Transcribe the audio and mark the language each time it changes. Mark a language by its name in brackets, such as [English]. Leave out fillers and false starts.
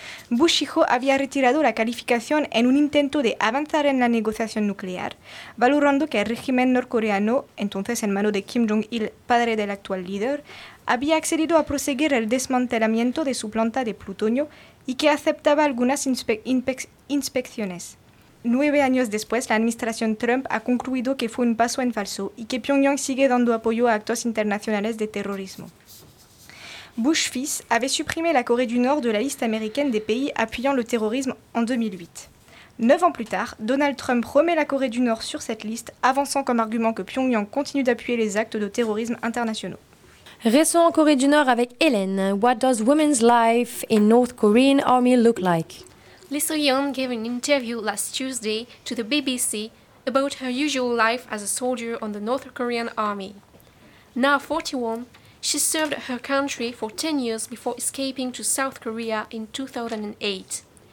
[Spanish] Bush hijo había retirado la calificación en un intento de avanzar en la negociación nuclear, valorando que el régimen norcoreano, entonces en mano de Kim Jong-il, padre del actual líder, había accedido a proseguir el desmantelamiento de su planta de plutonio y que aceptaba algunas inspecciones. 9 años después, la administración Trump ha concluido que fue un paso en falso y que Pyongyang sigue dando apoyo a actos internacionales de terrorismo. [French] Bush fils avait supprimé la Corée du Nord de la liste américaine des pays appuyant le terrorisme en 2008. 9 ans plus tard, Donald Trump remet la Corée du Nord sur cette liste, avançant comme argument que Pyongyang continue d'appuyer les actes de terrorisme internationaux. Restons en Corée du Nord avec Hélène. [English] What does women's life in North Korean army look like? Lee So-yeon gave an interview last Tuesday to the BBC about her usual life as a soldier on the North Korean army. Now 41, she served her country for 10 years before escaping to South Korea in 2008.